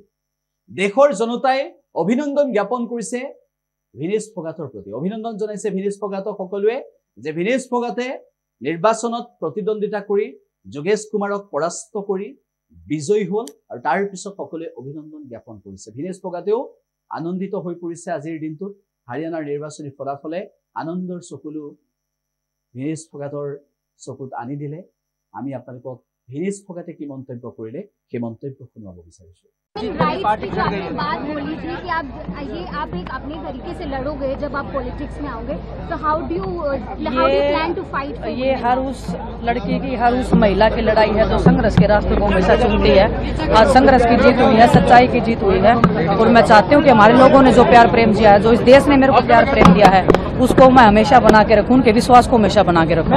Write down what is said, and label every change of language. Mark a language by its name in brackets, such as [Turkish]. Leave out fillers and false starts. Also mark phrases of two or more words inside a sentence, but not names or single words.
[Assamese] দেশৰ জনতাই অভিনন্দন জ্ঞাপন কৰিছে ভিনেশ ফোগাটৰ প্ৰতি, অভিনন্দন জনাইছে ভিনেশ ফোগাটক সকলোৱে, যে ভিনেশ ফোগাটে নিৰ্বাচনত প্ৰতিদ্বন্দ্বিতা কৰি যোগেশ কুমাৰক পৰাস্ত কৰি বিজয়ী হল, আৰু তাৰ পিছত সকলোৱে অভিনন্দন জ্ঞাপন কৰিছে। ভিনেশ ফোগাটেও আনন্দিত হৈ পৰিছে আজিৰ দিনটোত। হাৰিয়ানাৰ নিৰ্বাচনী ফলাফলে আনন্দৰ চকুলো ভিনেশ ফোগাটৰ চকুত আনি দিলে। আমি আপোনালোকক ভিনেশ ফোগাটে কি মন্তব্য কৰিলে সেই মন্তব্য শুনাব বিচাৰিছো। [Hindi] बात बोली थी कि आप एक अपने तरीके से लड़ोगे जब आप पॉलिटिक्स में आओगे, तो [English] how do you plan to fight? [Hindi] ये हर उस लड़की की, हर उस महिला की लड़ाई है जो संघर्ष के रास्ते को हमेशा चुनती है। आज संघर्ष की जीत हुई है, सच्चाई की जीत हुई है, और मैं चाहती हूँ कि हमारे लोगों ने जो प्यार प्रेम दिया है, जो इस देश ने मेरे को प्यार प्रेम दिया है, उसको मैं हमेशा बना के रखूं, उनके विश्वास को हमेशा बना के रखूं।